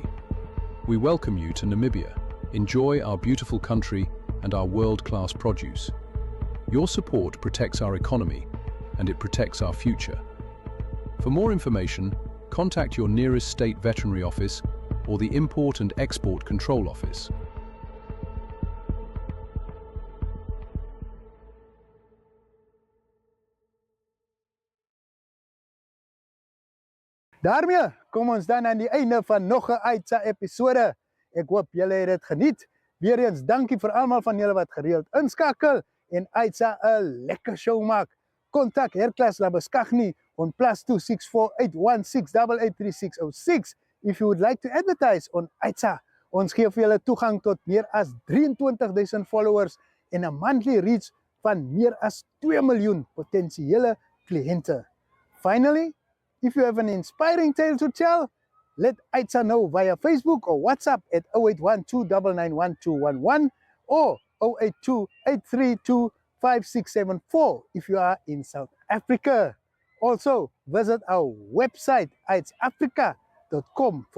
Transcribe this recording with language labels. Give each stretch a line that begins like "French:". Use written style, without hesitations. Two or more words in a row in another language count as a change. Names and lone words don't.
English: We welcome you to Namibia. Enjoy our beautiful country and our world-class produce. Your support protects our economy and it protects our future. For more information, contact your nearest state veterinary office or the Import and Export Control Office.
Afrikaans: Daarmee kom ons dan aan die einde van nog 'n Aitsa episode. Ek hoop julle het dit geniet. Weereens dankie vir almal van julle wat gereeld inskakel en Aitsa 'n lekker show maak.
English: Kontak Herklas Labeskagni on +2648168830606 if you would like to advertise on Aitsa.
Afrikaans: Ons gee vir julle toegang tot meer as 23,000 followers en 'n
English: monthly reach
Afrikaans: van meer as 2 miljoen potensiële kliënte.
English: Finally, if you have an inspiring tale to tell, let Aitsa know via Facebook or WhatsApp at 0812991211 or 0828325674 if you are in South Africa. Also, visit our website, aitsafrica.com, for local news.